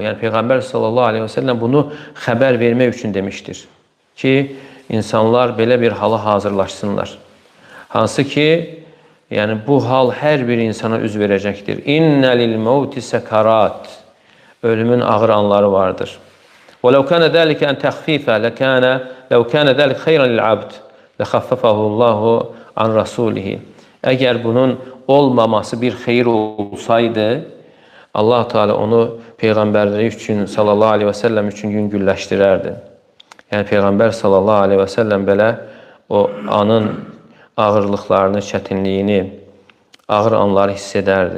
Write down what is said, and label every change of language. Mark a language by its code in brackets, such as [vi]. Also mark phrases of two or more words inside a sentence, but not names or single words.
[az] Yəni Peyğəmbər [ar] صلى الله عليه وسلم [az] bunu xəbər vermək üçün demişdir ki, insanlar belə bir hala hazırlaşsınlar. Hansı ki, yəni bu hal hər bir insana üz verəcəkdir. [ar] إن للموت سكرات, [az] ölümün ağır anları vardır. [ar] ولو كان ذلك أن تخفيفه لو كان ذلك خيرا للعبد لخففه الله عن رسوله. [az] Əgər bunun olmaması bir xeyir olsaydı, Allah Teala onu Peyğəmbərləri üçün, [ar] صلى الله عليه وسلم [az] üçün yüngülləşdirərdi. Yəni Peyğəmbər [ar] صلى الله عليه وسلم [az] belə o anın ağırlıqlarını, çətinliyini, ağır anları hiss edərdi.